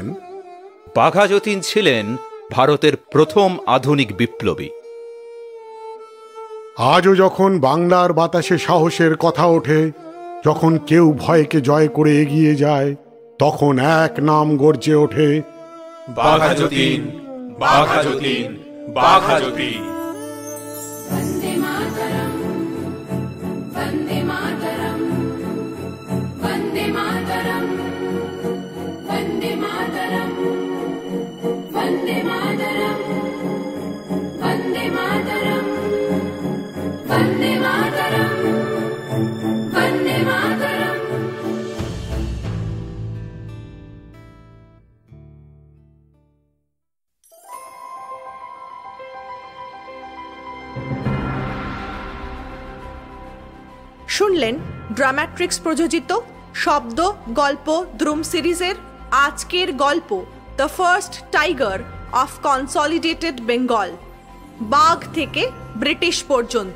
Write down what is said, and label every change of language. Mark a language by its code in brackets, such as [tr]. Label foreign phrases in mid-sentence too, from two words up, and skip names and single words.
[bn] বাঘা যতীন ছিলেন ভারতের প্রথম আধুনিক বিপ্লবী। আজও যখন বাংলার বাতাসে সাহসের কথা ওঠে, যখন কেউ ভয়কে জয় করে এগিয়ে যায়, তখন এক নাম গর্জে ওঠে, বাঘা যতীন, বাঘা যতীন, বাঘা যতীন। [sa] वन्दे मातरम्, वन्दे मातरम्, वन्दे मातरम्, वन्दे मातरम्, वन्दे मातरम्, वन्दे मातरम्, वन्दे मातरम्, वन्दे मातरम्। [bn] শুনলেন ড্রামাট্রিক্স প্রযোজিত শব্দ গল্প দ্রুম সিরিজের আজকের গল্প, দ্য ফার্স্ট টাইগার অফ কনসলিডেটেড বেঙ্গল, বাঘ থেকে ব্রিটিশ পর্যন্ত।